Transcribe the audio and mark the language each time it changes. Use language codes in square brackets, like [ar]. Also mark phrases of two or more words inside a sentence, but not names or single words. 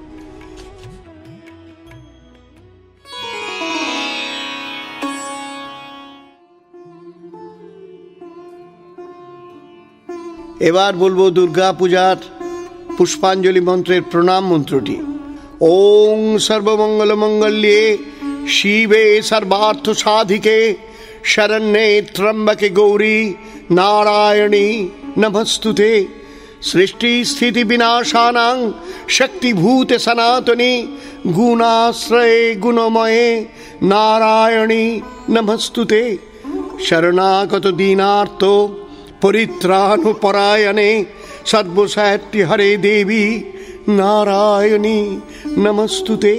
[bn] এবার বলবো দুর্গা পূজার পুষ্পাঞ্জলি মন্ত্রের প্রণাম মন্ত্রটি। [sa] ওং সর্বমঙ্গল মঙ্গল্যে শিবে সর্বার্থ সাধিকে শরণ্যে ত্র্যম্বকে গৌরী নারায়ণী নমস্তুতে। সৃষ্টি স্থিতি বিনাশানাং শক্তিভূতে সনাতনী গুণাশ্রয়ে গুণময়ে নারায়ণী নমস্তুতে। শরণাগত দীনার্ত পরিত্রাণপরায়ণে সর্বসাহিত্য হরে দেবী নারায়ণী নমস্তুতে।